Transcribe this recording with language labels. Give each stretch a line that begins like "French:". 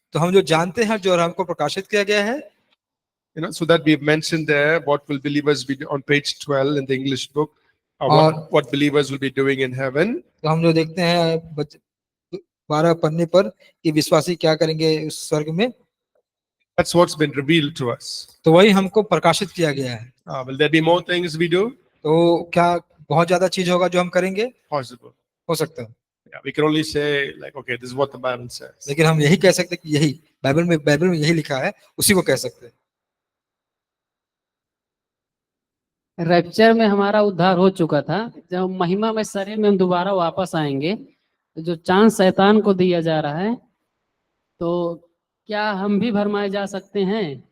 Hindi: तो हम जो जानते हैं जो हमको प्रकाशित किया गया है,
English: So that we've mentioned there, what will believers be on page 12 in the English book,
Hindi: और
English: what believers will be doing in heaven.
Hindi: तो हम जो देखते हैं 12 पन्ने पर कि विश्वासी क्या करेंगे उस स्वर्ग में,
English: That's what's been revealed to us.
Hindi: तो वही हमको प्रकाशित किया गया है।
English: Will there be more things we do?
Hindi: तो क्या बहुत ज्यादा चीज होगा जो हम करेंगे?
English: Possible.
Hindi: हो सकता है,
English: Yeah, we can only say like, okay, this is what the Bible says.
Hindi: लेकिन हम यही कह सकते हैं कि यही बाइबल में यही लिखा है, उसी को कह सकते हैं। रैप्चर में हमारा उद्धार हो चुका था, जब महिमा में शरीर में हम दोबारा वापस आएंगे, तो जो चांस शैतान को दिया जा रहा है, तो क्या हम भी भरमाए जा सकते हैं?